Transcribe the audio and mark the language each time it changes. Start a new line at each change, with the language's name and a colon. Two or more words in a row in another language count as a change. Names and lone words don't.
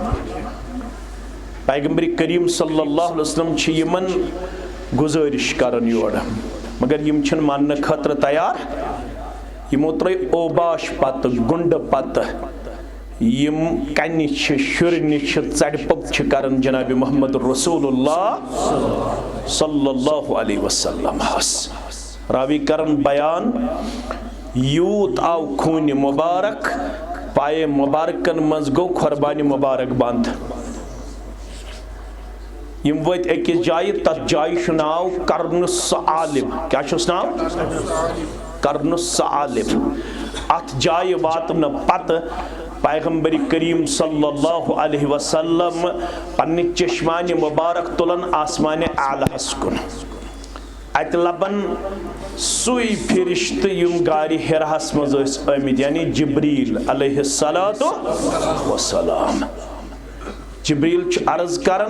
Kashmiri: पैगंबर करीम
Arabic: صلى الله عليه وسلم
Kashmiri: यमन गुजारिश करन योर मगर यम छन मानने खतर तैयार यमो त्रै ओबाश पत गुंड पत यम कन्नि शुरनि चड़पक करन जनाब मोहम्मद
Arabic: رسول الله صلى الله عليه وسلم
Kashmiri: रावी करन बयान यूत आव खून मुबारक पाए मुबारकन मज गो कुर्बानी मुबारक बंद यम वत अकिस जाय तथ जाय नाव कर्नुस आलिम क्या नाव कर्नुस आलिम अत जाय वातन पत पैगंबर करीम
Arabic: صلى الله عليه وسلم
Kashmiri: पन्ने चश्मान मुबारक तुलन आसमान आलहस कुन अत लबन सुई फिरिश्त युम गारि हिरास मज आमिद यानी जिब्रील
Arabic: عليه الصلاة والسلام
Kashmiri: जिब्रील अर्ज करन